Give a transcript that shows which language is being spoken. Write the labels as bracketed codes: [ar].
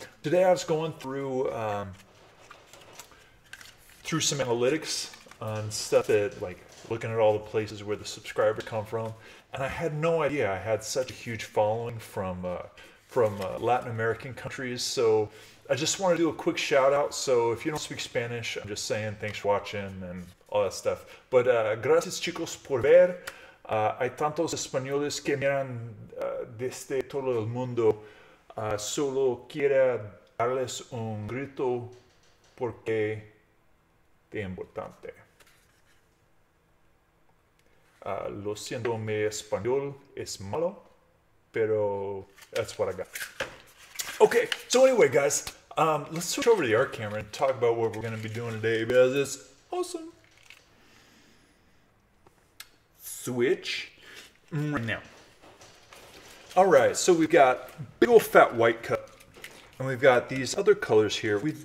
[en] Today I was going through some analytics on stuff that, like, looking at all the places where the subscribers come from, and I had no idea I had such a huge following from Latin American countries. So I just want to do a quick shout out. So if you don't speak Spanish, I'm just saying thanks for watching and all that stuff. [es] But gracias, chicos, por ver. Hay tantos españoles que miran desde todo el mundo. Solo quiero darles un grito porque es importante. Lo siento, mi español es malo, pero [en] that's what I got. Okay, so anyway, guys, let's switch over to the art camera and talk about what we're going to be doing today because it's awesome. Switch right now. All right, so we've got big old fat white cup, and we've got these other colors here.